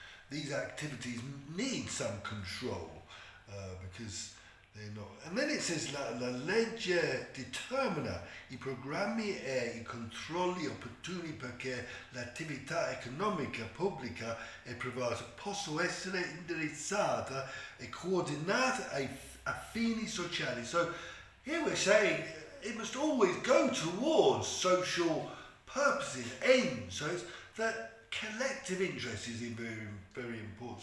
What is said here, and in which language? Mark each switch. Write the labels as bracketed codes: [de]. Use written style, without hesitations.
[en] These activities need some control because they're not. And then it says [it] la legge determina I programmi e I controlli opportuni perché l'attività economica pubblica e privata possa essere indirizzata e coordinata a fini sociali. [en] So here we're saying it must always go towards social purposes, ends. So it's that collective interest is very, very important.